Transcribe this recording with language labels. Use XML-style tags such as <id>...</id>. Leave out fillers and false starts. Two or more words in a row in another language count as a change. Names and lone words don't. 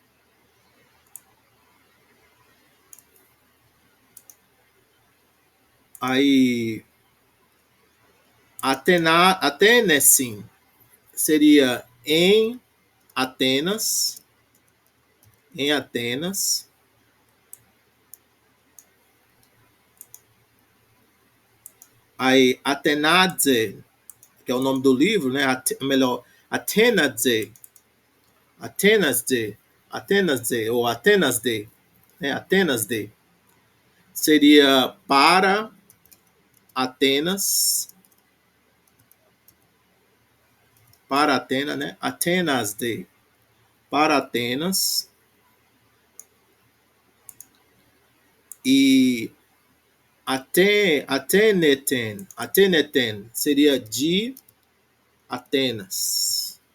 <pt>Aí, Atenesim seria em Atenas. Em Atenas. Aí, Atenadze, que é o nome do livro, né? Melhor, Atenadze. Atenasde. Atenasde, ou Atenasde. Né? Atenasde. Seria para Atenas. Para Atenas, né? Atenasde. Para Atenas. E Ateneten seria de Atenas.</pt>